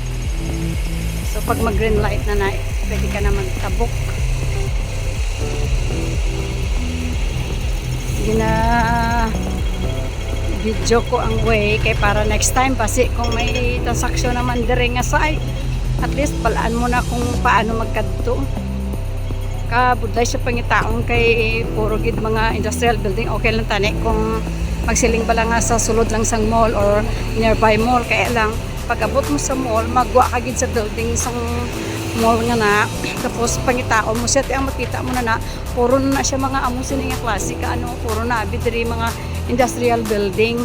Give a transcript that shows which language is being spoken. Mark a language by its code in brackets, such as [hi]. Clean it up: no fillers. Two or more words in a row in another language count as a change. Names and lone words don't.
[hil] So, pag mag- [en] green light [hil] na pwede ka na magtabok. Gina video ko ang way kay para [en] next time [hil] kasi kung may transaksyon naman dire nga side, [en] at least [hil] palaan mo na kung paano magkadto. Kabudlay siya pangitaon kay puro gid mga [en] industrial building. [hil] Okay lang tani kung magsiling pa lang nga sa sulod lang sang mall or [en] nearby mall. [hil] Kaya lang pag abot mo sa mall, magwa ka gid sa building sang mall nga na, tapos pangitaon mo siya, ang makita mo na puro na siya mga amo sini nga klase ka ano, puro na abi diri mga [en] industrial building.